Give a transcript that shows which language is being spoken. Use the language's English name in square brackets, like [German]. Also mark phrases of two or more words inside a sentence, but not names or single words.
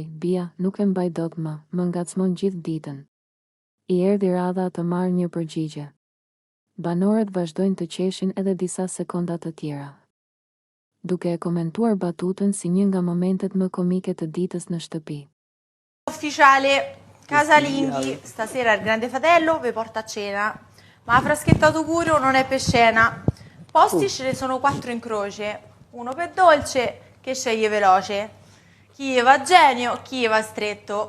[Albanian] Bia, nuk e mbaj dot më ngacmon gjithë ditën. I erdhi radha të marrë një përgjigje. Banorët vazhdojnë të qeshin edhe disa sekonda të tjera, duke e komentuar batutën si një nga momentet më komike të ditës në shtëpi. [Italian] Ufficiale, casalinghi, stasera il Grande Fratello vi porta a cena, ma la fraschetta d'augurio non è per scena. Posti ce ne sono 4 in croce, uno per Dolce che sceglie veloce, chi va genio, chi va stretto.